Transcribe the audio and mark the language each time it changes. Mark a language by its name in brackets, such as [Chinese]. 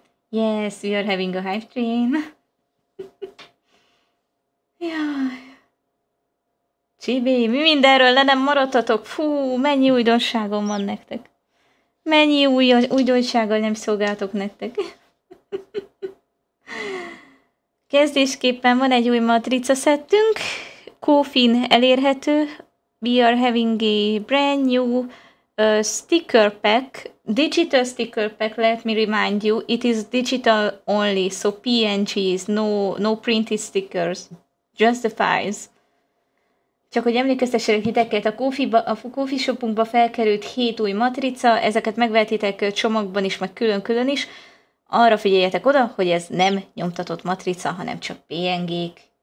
[English] Yes, we are having a hype train. [Hungarian] Jaj. Csibé, mi mindenről le nem maradtatok? Fú, mennyi újdonságom van nektek. Mennyi újdonsággal nem szolgáltok nektek. Kezdésképpen van egy új matrica szettünk. Ko-Fin elérhető. [English] We are having a brand new sticker pack. Digital sticker pack, let me remind you, it is digital only, so PNGs, no printed stickers, just the files. [Hungarian] Csak hogy emlékeztessenek titeket, a Ko-Fi shopunkba felkerült 7 új matrica, ezeket megvehetitek csomagban is, meg külön-külön is. Arra figyeljetek oda, hogy ez nem nyomtatott matrica, hanem csak PNG-k.